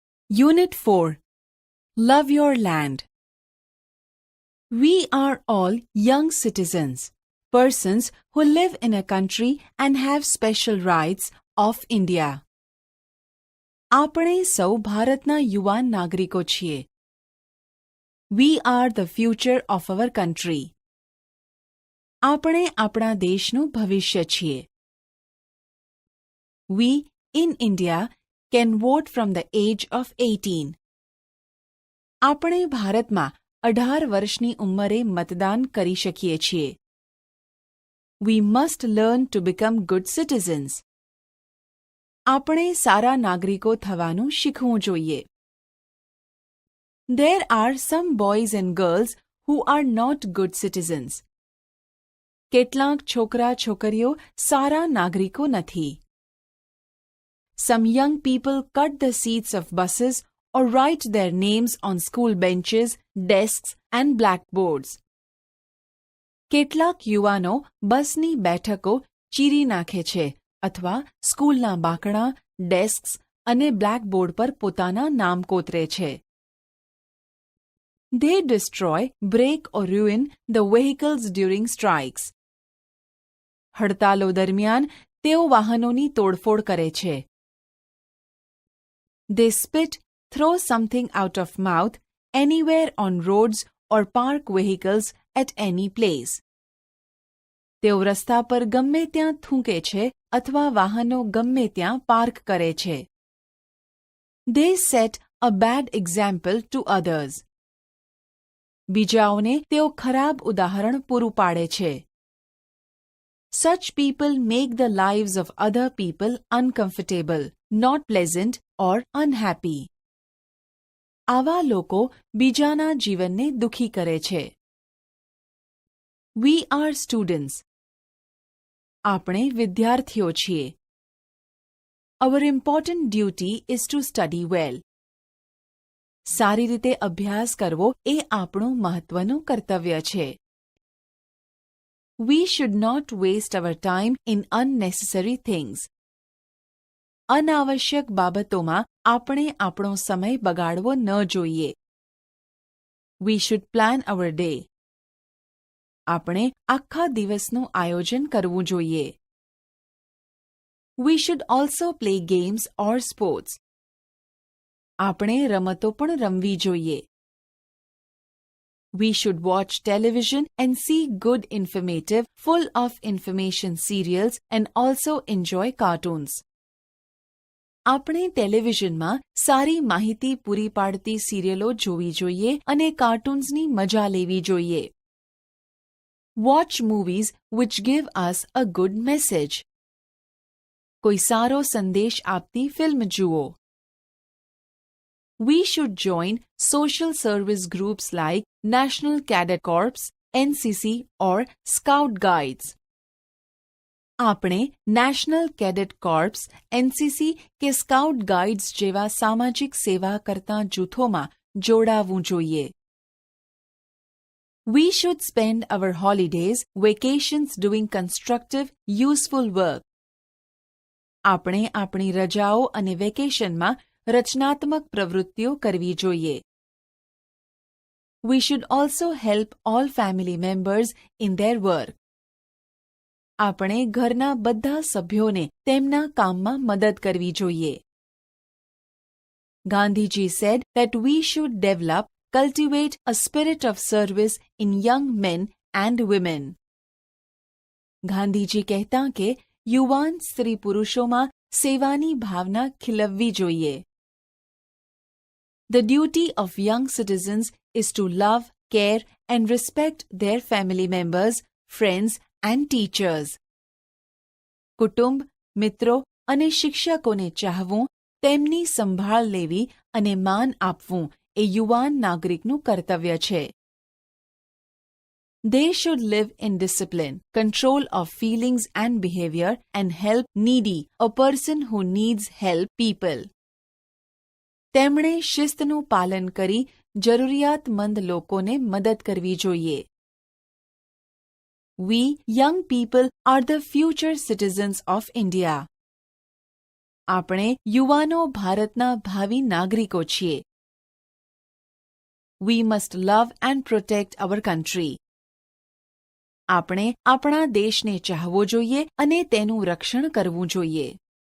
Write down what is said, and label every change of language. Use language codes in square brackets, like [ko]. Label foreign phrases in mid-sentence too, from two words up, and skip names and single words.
[en] Unit 4. Love your land. We are all young citizens, persons who live in a country and have special rights of India. [gu] આપણે સૌ ભારતના યુવાન નાગરિકો છીએ. [en] We are the future of our country. [gu] આપણે આપણા દેશનું ભવિષ્ય છીએ. [en] We, in India, can vote from the age of 18. [gu] આપણે ભારતમાં 18 વર્ષની ઉંમરે મતદાન કરી શકીએ છીએ. [en] We must learn to become good citizens. [gu] આપણે સારા નાગરિકો થવાનું શીખવું જોઈએ. [en] There are some boys and girls who are not good citizens. [gu] કેટલાક છોકરા છોકરીઓ સારા નાગરિકો નથી. [en] Some young people cut the seats of buses or write their names on school benches, desks and blackboards. [gu] કેટલાક યુવાનો બસની બેઠકો ચીરી નાખે છે અથવા સ્કૂલના બાકડા, ડેસ્ક્સ અને બ્લેકબોર્ડ પર પોતાના નામ કોતરે છે. [en] They destroy, break or ruin the vehicles during strikes. [gu] હડતાલો દરમિયાન તેઓ વાહનોની તોડફોડ કરે છે. [en] They spit, throw something out of mouth, anywhere on roads or park vehicles at any place. [gu] તેઓ રસ્તા પર ગમે ત્યાં થૂંકે છે અથવા વાહનો ગમે ત્યાં પાર્ક કરે છે. [en] They set a bad example to others. [gu] બીજાઓને તેઓ ખરાબ ઉદાહરણ પૂરું પાડે છે. [en] Such people make the lives of other people uncomfortable, not pleasant or unhappy. [gu] આવા લોકો બીજાના જીવનને દુઃખી કરે છે. [en] We are students. [gu] આપણે વિદ્યાર્થીઓ છીએ. [en] Our important duty is to study well. [gu] સારી રીતે અભ્યાસ કરવો એ આપણું મહત્વનું કર્તવ્ય છે. [en] We should not waste our time in unnecessary things. [gu] અનાવશ્યક બાબતોમાં આપણે આપણો સમય બગાડવો ન જોઈએ. [en] We should plan our day. [gu] આપણે આખા દિવસનું આયોજન કરવું જોઈએ. [en] We should also play games or sports. [gu] આપણે રમતો પણ રમવી જોઈએ. [en] We should watch television and see good informative, full of information serials and also enjoy cartoons. [gu] આપણે ટેલિવિઝનમાં સારી માહિતી પૂરી પાડતી સિરિયલો જોવી જોઈએ અને કાર્ટૂન્સની મજા લેવી જોઈએ. [en] Watch movies which give us a good message. [gu] કોઈ સારો સંદેશ આપતી ફિલ્મ જુઓ. [en] We should join social service groups like National Cadet Corps, NCC or Scout Guides. [gu] આપણે નેશનલ કેડેટ કોર્પ્સ, એનસીસી કે સ્કાઉટ ગાઈડ્સ જેવા સામાજિક સેવા કરતા જૂથોમાં જોડાવું જોઈએ. [en] We should spend our holidays, vacations doing constructive, useful work. [gu] આપણે આપણી રજાઓ અને વેકેશનમાં રચનાત્મક પ્રવૃત્તિઓ કરવી જોઈએ. [en] We should also help all family members in their work. [gu] આપણે ઘરના બધા સભ્યોને તેમના કામમાં મદદ કરવી જોઈએ. [en] Gandhiji said that we should develop, cultivate a spirit of service in young men and women. [gu] ગાંધીજી કહેતા કે યુવાન સ્ત્રી પુરુષોમાં સેવાની ભાવના ખીલવવી જોઈએ. [en] The duty of young citizens is to love, care and respect their family members, friends and teachers. [gu] કુટુંબ, મિત્રો અને શિક્ષકોને ચાહવું, તેમની સંભાળ લેવી અને માન આપવું એ યુવાન નાગરિકનું કર્તવ્ય છે. [en] They should live in discipline, control of feelings and behavior and help needy, a person who needs help people. [gu] તેમણે શિસ્તનું પાલન કરી જરૂરિયાતમંદ લોકોને મદદ કરવી જોઈએ. [en] We, young people, are the future citizens of India. [gu] આપણે યુવાનો ભારતના ભાવિ નાગરિકો છીએ. [en] We must love and protect our country. [gu] આપણે આપણા દેશને ચાહવો જોઈએ અને તેનું રક્ષણ કરવું જોઈએ.